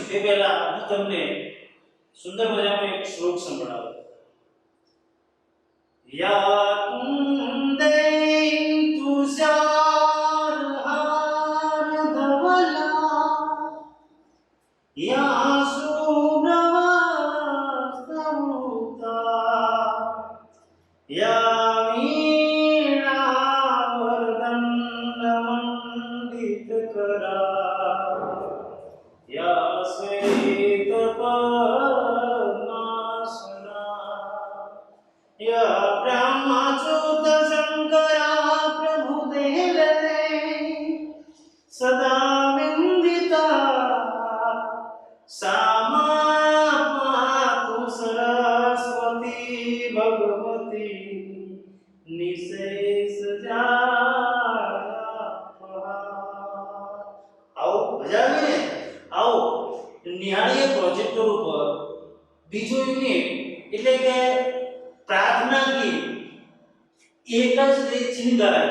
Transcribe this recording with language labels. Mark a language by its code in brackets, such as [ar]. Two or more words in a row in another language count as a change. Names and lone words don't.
[gu] તે પહેલા હું તમને સુંદર મજાનો એક શ્લોક સંભળાવું. [sa] या कुंदे तुषार हार धवला या या वीणा वरदंड मंडित करा या श्वेत पद्मासना या ब्रह्मच्युत शंकरा प्रभु देवते सदा विंदिता सामा पातु सरस्वती भगवती निशेष [gu] આવો મજા આવી ને? આવો નિહાળીએ પ્રોજેક્ટર ઉપર બીજો યુનિટ એટલે કે પ્રાર્થના ગીત એક જ રીત ચિંગાય.